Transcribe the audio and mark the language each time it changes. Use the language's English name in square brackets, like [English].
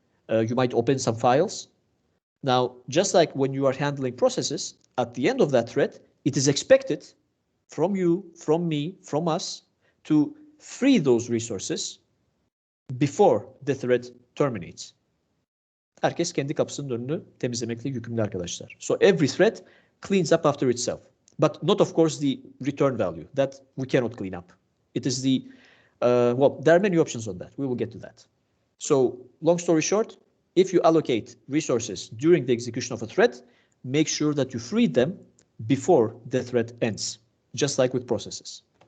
[English] You might open some files. Now, just like when you are handling processes, at the end of that thread, it is expected from you, from me, from us to free those resources before the thread terminates. [Turkish] Herkes kendi kapısının önünü temizlemekle yükümlü arkadaşlar. [English] So every thread cleans up after itself, but not of course the return value that we cannot clean up. It is the, well, there are many options on that. We will get to that. So long story short, if you allocate resources during the execution of a thread, make sure that you free them before the thread ends, just like with processes.